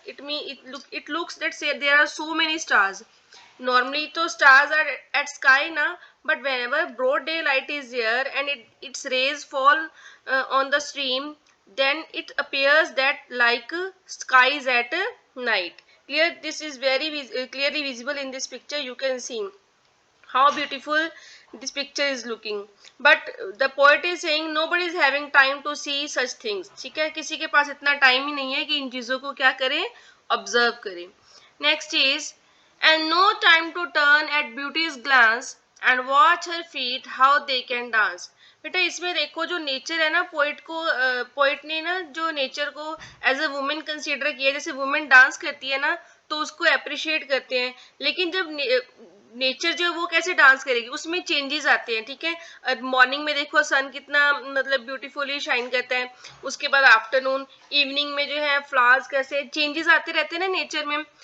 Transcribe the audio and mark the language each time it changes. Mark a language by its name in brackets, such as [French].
[English] It looks, let's say there are so many stars. Normally to stars are at sky now, but whenever broad daylight is there and its rays fall on the stream, then it appears that like skies at night. Clear, this is very clearly visible in this picture. You can see how beautiful this picture is looking. But the poet is saying nobody is having time to see such things. [Hindi] ठीक है, किसी के पास इतना time ही नहीं है कि इन चीजों को क्या करें, ऑब्जर्व करें. [English] Next is, and no time to turn at beauty's glance and watch her feet how they can dance. [Hindi] बेटा इसमें देखो जो नेचर है ना, पोइट ने ना जो नेचर को एज अ वुमेन कंसीडर किया. जैसे वुमेन डांस करती है ना तो उसको अप्रिशिएट करते हैं, लेकिन जब नेचर जो वो कैसे डांस करेगी उसमें चेंजेस आते हैं. ठीक है, मॉर्निंग में देखो सन कितना मतलब ब्यूटीफुली शाइन करता है, उसके बाद आफ्टरनून इवनिंग में जो है फ्लावर्स कैसे चेंजेस आते रहते हैं ना नेचर में.